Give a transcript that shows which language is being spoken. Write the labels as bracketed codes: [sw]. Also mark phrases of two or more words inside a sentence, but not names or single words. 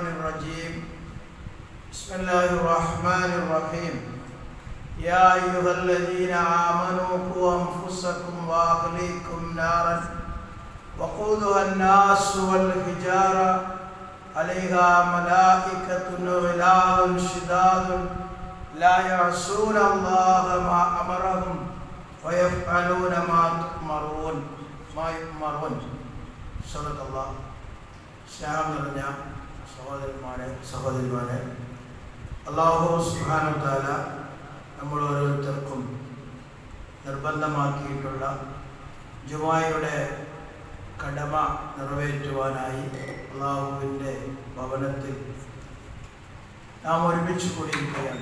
[ar] الرجيم بسم الله الرحمن الرحيم يا أيها الذين آمنوا قوا أنفسكم وأهليكم نارا وقودها الناس والحجارة عليها ملائكة غلاظ شداد لا يعصون الله ما أمرهم ويفعلون ما يؤمرون صدق الله. [ml] സ്നേഹം നിറഞ്ഞ സഹോദരിമാരെ, അല്ലാഹു [ar] سبحانه وتعالى [ml] നമ്മൾ ഓരോരുത്തർക്കും നിർബന്ധമാക്കിയിട്ടുള്ള ജുമുഅയുടെ കടമ നിറവേറ്റുവാനായി അല്ലാഹുവിൻ്റെ ഭവനത്തിൽ നാം ഒരുമിച്ച് കൂടിയിരിക്കുകയാണ്.